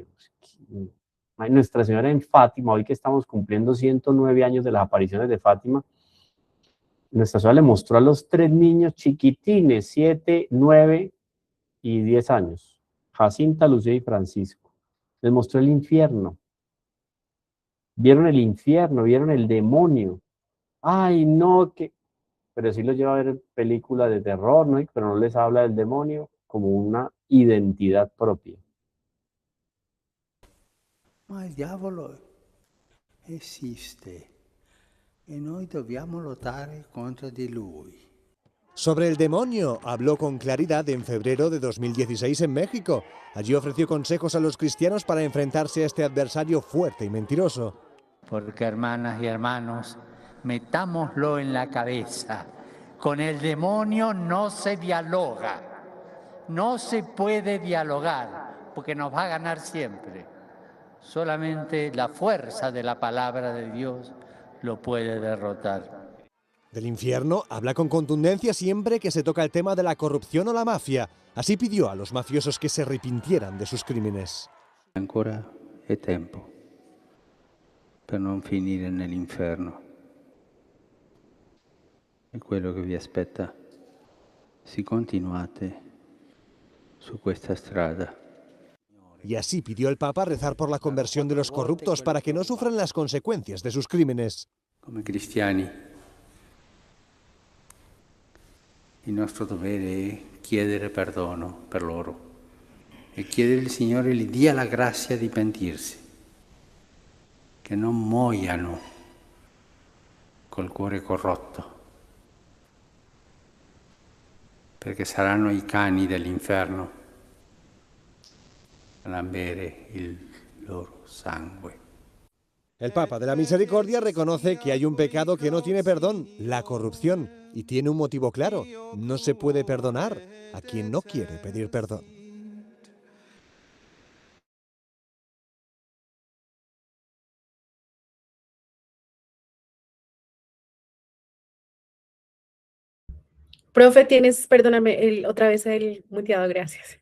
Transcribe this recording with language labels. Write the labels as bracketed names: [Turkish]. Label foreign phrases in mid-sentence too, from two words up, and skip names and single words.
[Spanish] Ay, Nuestra Señora en Fátima, hoy que estamos cumpliendo 109 años de las apariciones de Fátima, Nuestra Señora le mostró a los 3 niños chiquitines, 7, 9 y 10 años, Jacinta, Lucía y Francisco. Les mostró el infierno. Vieron el infierno, vieron el demonio. Ay, no, que... Pero sí los lleva a ver películas de terror, ¿no? Pero no les habla del demonio como una identidad propia. [Italian] Ma il diavolo esiste e noi dobbiamo lottare contro di lui. [Spanish] Sobre el demonio habló con claridad en febrero de 2016 en México. Allí ofreció consejos a los cristianos para enfrentarse a este adversario fuerte y mentiroso. Porque hermanas y hermanos, metámoslo en la cabeza. Con el demonio no se dialoga. No se puede dialogar porque nos va a ganar siempre. Solamente la fuerza de la palabra de Dios lo puede derrotar. Del infierno habla con contundencia siempre que se toca el tema de la corrupción o la mafia. Así pidió a los mafiosos que se arrepintieran de sus crímenes. [Italian] Ancora è tempo per non finire nell'inferno. È quello che vi aspetta. Si continuate su questa strada. [Spanish] Y así pidió el Papa rezar por la conversión de los corruptos para que no sufran las consecuencias de sus crímenes. [Italian] Come cristiani, il nostro dovere è chiedere perdono per loro e chiedere al Signore gli dia la grazia di pentirsi, che non muoiano col cuore corrotto, perché saranno i cani dell'inferno a lambere il loro sangue. [Spanish] El Papa de la Misericordia reconoce que hay un pecado que no tiene perdón, la corrupción, y tiene un motivo claro: no se puede perdonar a quien no quiere pedir perdón. Profe, tienes, perdóname, otra vez el muteado, gracias.